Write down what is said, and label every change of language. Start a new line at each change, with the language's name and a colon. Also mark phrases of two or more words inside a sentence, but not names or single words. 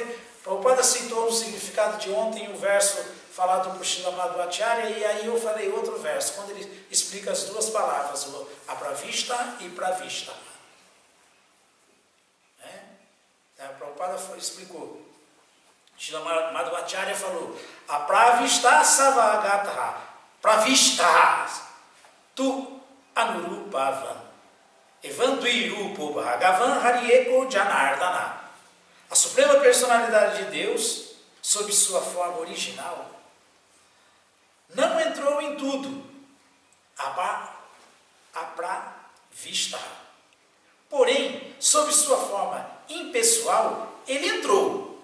Portuguese: Prabhupada citou no significado de ontem o verso falado por Srila Madhvacharya, e aí eu falei outro verso, quando ele explica as duas palavras, o Apravishta e Pravishta. A Prabhupada explicou. Srila Madhvacharya falou,
Sanskrit: अप्रविष्ट सर्वगतः, प्रविष्ट तु अनुरूपवान्, एवंद्विरूपो भगवान् हरिरेको जनार्दन.
Portuguese: A Suprema Personalidade de Deus, sob sua forma original, tudo. Apravista. Porém, sob sua forma impessoal, ele entrou.